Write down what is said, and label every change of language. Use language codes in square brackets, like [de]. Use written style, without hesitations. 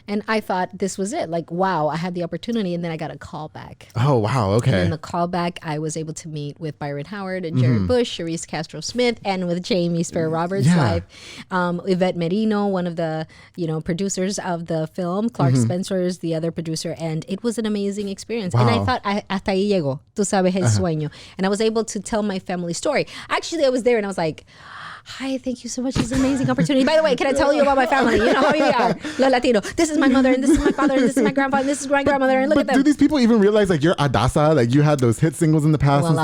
[en] And I thought this was it. Like, wow, I had the opportunity. And then I got a call back. Oh, wow. Okay. And in the callback, I was able to meet with Byron Howard and Jared Bush, Charisse Castro-Smith, and with Jamie Sparrow Roberts live. Yvette Merino, one of the producers of the film. Clark Spencer is the other producer, and it was an amazing experience. Wow. And I thought, [es] hasta ahí llegó, tú sabes el sueño. [en] And I was able to tell my family story. Actually, I was there, and I was like, hi, thank you so much. This is an amazing opportunity. By the way, can I tell you about my family? You know how we are. [es] Los Latino. [en] This is my mother, and this is my father, and this is my grandfather, and this is my grandmother, and look at them. Do these people even realize, like, you're Adassa? Like, you had those hit singles in the past and such?